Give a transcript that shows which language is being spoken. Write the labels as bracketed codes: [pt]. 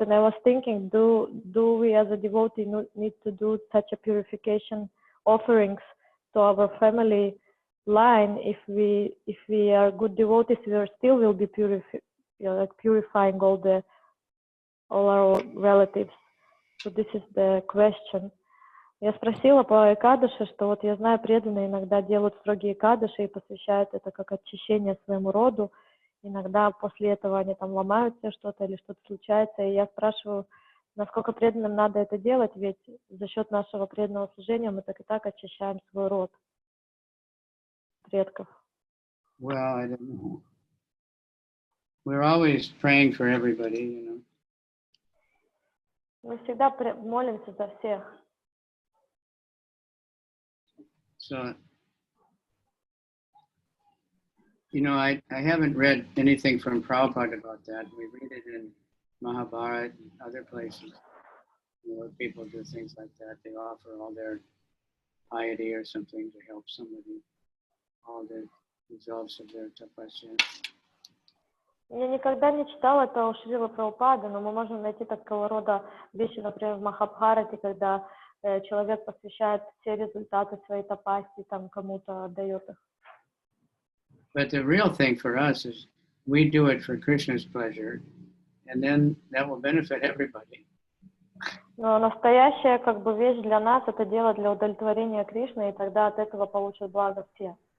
[en] And I was thinking, do we as a devotee need to do such a purification offerings to our family line? If we are good devotees, we still will be purifying all our relatives. So this is the question. [ru] Я спросила по Экадаши, что вот я знаю, преданные иногда делают строгие Экадаши и посвящают это как очищение своему роду. Иногда после этого они там ломают себе что-то или что-то случается. И я спрашиваю, насколько преданным надо это делать, ведь за счет нашего преданного служения мы так и так очищаем свой род предков. [en] Well, I don't know. We're always praying for everybody, you know. [ru] Мы всегда молимся за всех. [en] So, you know, I haven't read anything from Prabhupada about that. We read it in Mahabharata and other places. You know, people do things like that. They offer all their piety or something to help somebody, all their results of their tapasya. [ru] Я никогда не читала это у Шрилы Прабхупады, но мы можем найти такого рода вещи, например, в Махабхарате, когда человек посвящает все результаты своей тапасии, там кому-то отдает их. [en] But the real thing for us is we do it for Krishna's pleasure, and then that will benefit everybody. [ru] Но настоящая как бы вещь для нас — это дело для удовлетворения Кришны, и тогда от этого получат благо все.